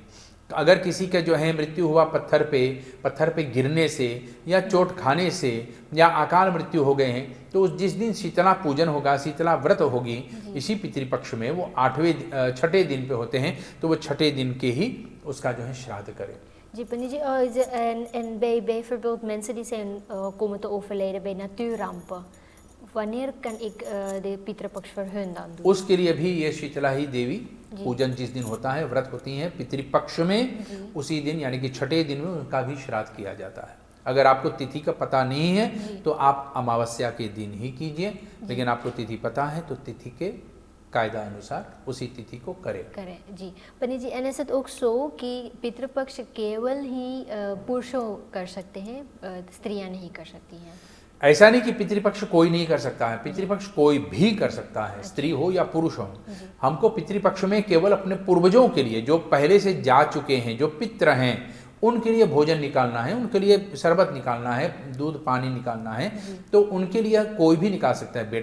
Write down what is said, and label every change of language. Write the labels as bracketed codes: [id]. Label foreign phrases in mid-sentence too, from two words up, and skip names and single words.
[hi] अगर किसी का जो है मृत्यु हुआ पत्थर पे गिरने से या चोट खाने से या अकाल मृत्यु हो गए हैं तो जिस दिन शीतला पूजन होगा, शीतला व्रत होगी इसी पितृपक्ष में, वो 6ठे दिन पे होते हैं तो वो 6ठे दिन के ही उसका जो है श्राद्ध करें। जी पंडित जी, [nl] en bijvoorbeeld mensen die zijn komen te overlijden bij natuurrampen, wanneer kan ik de पितृपक्ष voor hun dan doen? [hi] उसके लिए भी ये शीतला ही देवी पूजन जिस दिन होता है, व्रत होती है पितृपक्ष में, उसी दिन यानी कि 6ठे दिन में उनका भी श्राद्ध किया जाता है। अगर आपको तिथि का पता नहीं है तो आप अमावस्या के दिन ही कीजिए, लेकिन आपको तिथि पता है तो तिथि के कायदा अनुसार उसी तिथि को करें जी। पंडित जी, [nl] en is het ook zo [hi] कि पितृपक्ष केवल ही पुरुषों कर सकते हैं, स्त्रियां नहीं कर सकती हैं? ऐसा नहीं कि पितृपक्ष कोई नहीं कर सकता है, पितृपक्ष कोई भी कर सकता है, स्त्री हो या पुरुष हो। हमको पितृपक्ष में केवल अपने पूर्वजों के लिए जो पहले से जा चुके हैं, जो पितृ हैं, उनके लिए भोजन निकालना है, उनके लिए शरबत निकालना है, दूध पानी निकालना है, तो उनके लिए कोई भी निकाल सकता है।